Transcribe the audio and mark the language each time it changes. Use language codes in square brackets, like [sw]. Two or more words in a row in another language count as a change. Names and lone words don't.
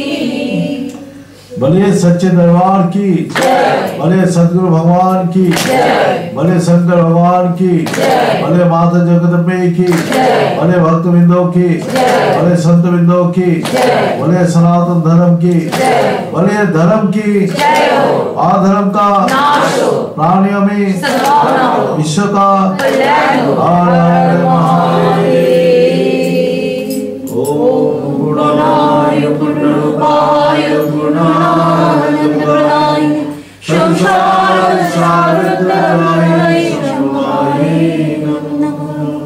[hi] बोलिए सच्चे दरबार की जय, बोले सदगुरु भगवान की जय, बोले शंकर भगवान की जय, बोले माता जगदम्बे की जय, बोले भक्त बिंदो की जय, बोले संत बिंदो की जय, बोले सनातन धर्म की जय, बोले धर्म की जय हो, अधर्म का नाश हो, प्राणियों में सद्भावना हो, विश्व का कल्याण हो। हर महादेव। [sa] ओम गुणाय गुणरूपाय गुणानंदप्रदाय संसार सारद्राय शंभाय नमः।